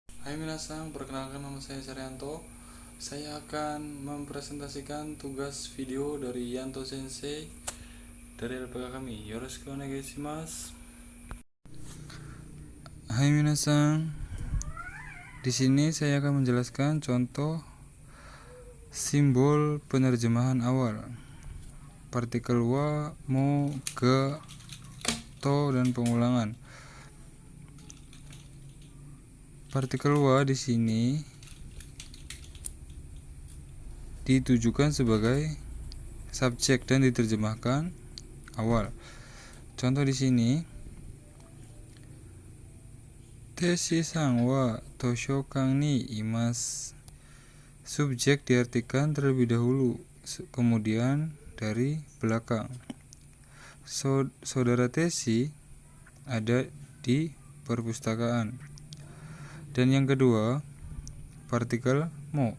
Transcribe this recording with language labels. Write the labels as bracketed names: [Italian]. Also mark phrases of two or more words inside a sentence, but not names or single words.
[Indonesian] Hai minasang, perkenalkan nama saya Cerianto. Saya akan mempresentasikan tugas video dari Yanto Sensei dari LPK kami. [Japanese] よろしくお願いします. [Indonesian] Hai minasang, di sini saya akan menjelaskan contoh simbol penerjemahan awal. Partikel wa, mo, ga, to, dan pengulangan. Partikel wa di sini ditujukan sebagai subjek dan diterjemahkan awal. Contoh di sini, [Japanese] テシさんは図書館にいます. [Indonesian] Subjek diartikan terlebih dahulu, kemudian dari belakang. Saudara Teshi ada di perpustakaan. Dan yang kedua, partikel mo.